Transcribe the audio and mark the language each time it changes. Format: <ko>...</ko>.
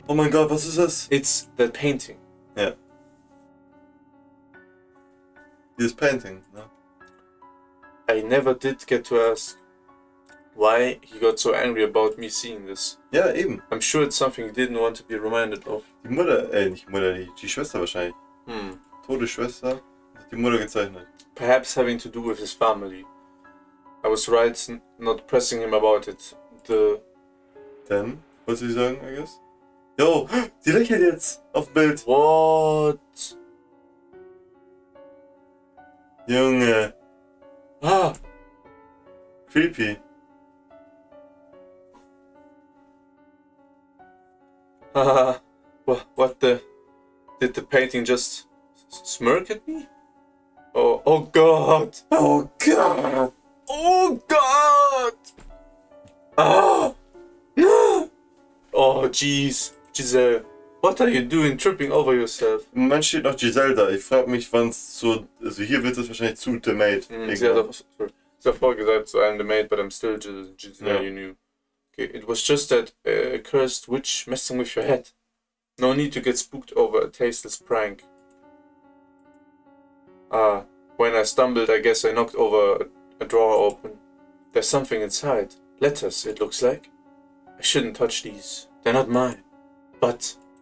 <de>Oh mein Gott, was ist das?</de> <en>It's that painting.</en> <de>Ja. Dieses Painting, ne?</de> <en>I never did get to ask why he got so angry about me seeing this.</en> <de>Ja, eben.</de> <en>I'm sure it's something he didn't want to be reminded of.</en> <de>Die Mutter, nicht Mutter, die Schwester wahrscheinlich. Todesschwester, hat die Mutter gezeichnet.</de> <en>Perhaps having to do with his family. I was right not pressing him about it.</en> <de>Dann, was soll ich sagen,</de> <en>I guess?</en> <de>Jo, sie lächelt jetzt auf dem Bild.</de> <en>What?</en> <de>Junge, Ah!</de> <en>creepy. Haha. What the? Did the painting just smirk at me? Oh god!</en> <de>Oh Gott!</de> <en>Oh god! Ah! No! Oh jeez, Giselle, what are you doing tripping over yourself?</en> <de>Im Moment steht noch Giselle da. Ich frage mich, wann es so. Also hier wird es wahrscheinlich zu The Maid. Sie hat davor gesagt,</de> <en>so I'm the maid, but I'm still Giselle, Yeah. you knew. Okay, it was just that cursed witch messing with your head. No need to get spooked over a tasteless prank. When I stumbled, I guess I knocked over a drawer open. There's something inside. Letters, it looks like. I shouldn't touch these. They're not mine. But</en>